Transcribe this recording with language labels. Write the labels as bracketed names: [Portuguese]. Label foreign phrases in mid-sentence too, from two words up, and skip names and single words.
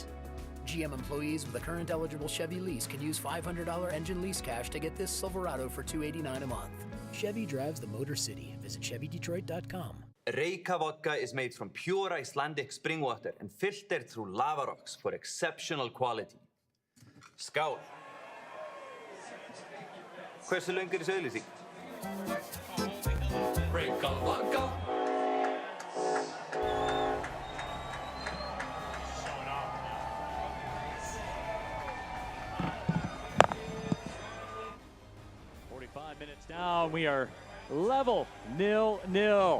[English] GM employees with a current eligible Chevy lease can use $500 engine lease cash to get this Silverado for $289 a month. Chevy drives the Motor City. Visit ChevyDetroit.com. Reyka vodka is made from pure Icelandic spring water and filtered through lava rocks for exceptional quality. [Icelandic] Skál! Hversu löng er þessi auglýsing? Reyka vodka! [English] Minutes down, we are level 0-0.